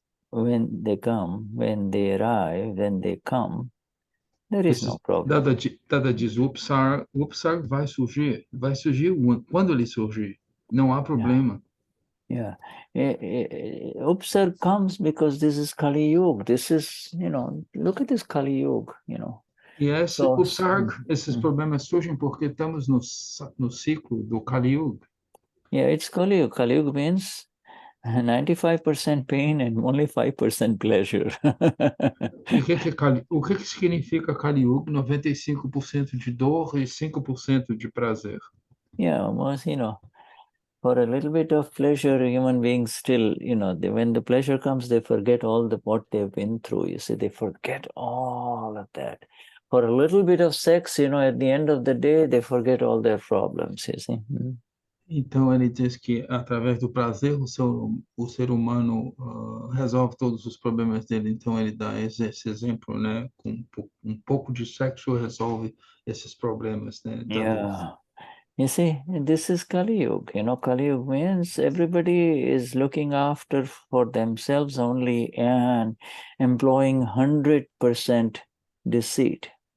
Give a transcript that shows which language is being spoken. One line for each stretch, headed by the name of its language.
English: When they arrive, when they come, there is no problem.
Portuguese: Dada diz, o upsarg vai surgir quando ele surgir. Não há problema.
English: Yeah. Upsarg comes because this is Kali Yuga. This is, look at this Kali Yuga,
Portuguese: E esses problemas surgem porque estamos no ciclo do Kali Yuga.
English: Yeah, it's Kali Yuga. Kali Yuga means 95% pain and only 5% pleasure.
Portuguese: E o que que significa Kali Yuga? 95% de dor e 5% de prazer.
English: Yeah, almost, for a little bit of pleasure, human beings still, when the pleasure comes, they forget all what they've been through. You see, they forget all of that. For a little bit of sex, at the end of the day, they forget all their problems, you see.
Portuguese: Então, ele diz que, através do prazer, o ser humano resolve todos os problemas dele. Então, ele dá esse exemplo, né? Com um pouco de sexo resolve esses problemas, né? Da dor.
English: Yeah. You see, this is Kali Yuga. Kali Yuga means everybody is looking after for themselves only and employing 100% deceit.